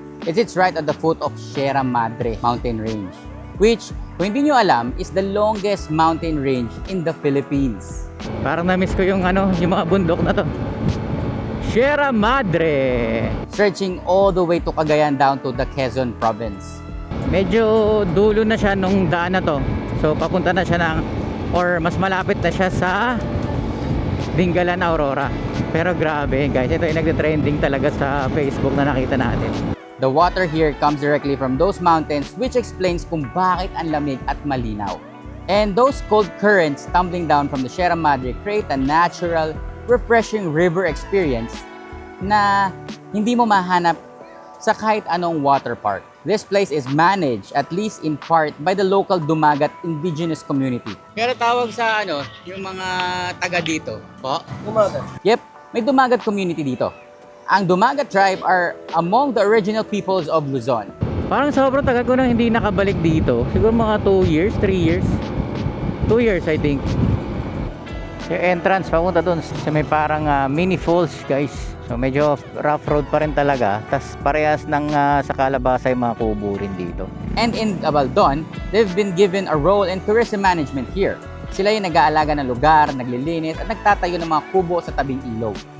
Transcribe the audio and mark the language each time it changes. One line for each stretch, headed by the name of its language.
English: It's right at the foot of Sierra Madre mountain range, which,
Filipino: kung hindi nyo alam,
English: is the longest mountain range in the Philippines.
Filipino: Parang na-miss ko yung yung mga bundok na to. Sierra Madre.
English: Stretching all the way to Cagayan down to the Quezon province.
Filipino: Medyo dulo na siya nung daan na to. So papunta na siya ng, or mas malapit na siya sa Dingalan, Aurora. Pero grabe guys, ito yung nagte-trending talaga sa Facebook na nakita natin.
English: The water here comes directly from those mountains, which explains
Filipino: kung bakit ang lamig at malinaw.
English: And those cold currents tumbling down from the Sierra Madre create a natural, refreshing river experience
Filipino: na hindi mo mahanap sa kahit anong
English: water park. This place is managed, at least in part, by the local Dumagat indigenous community.
Filipino: Pero tawag sa yung mga taga dito, po? Umaga. Yep, may Dumagat community dito.
English: Ang Dumagat tribe are among the original peoples of Luzon.
Filipino: Parang sobrang tagal ko nang hindi nakabalik dito. Siguro mga 2 years, 3 years.
English: 2 years I think.
Filipino: Yung entrance papunta dun sa may parang mini falls guys. So medyo rough road pa rin talaga. Tas parehas ng sa Calabasa yung mga kubo rin dito.
English: And in Gabaldon, they've been given a role in tourism management here.
Filipino: Sila yung nag-aalaga ng lugar, naglilinis, at nagtatayo ng mga kubo sa tabing ilog.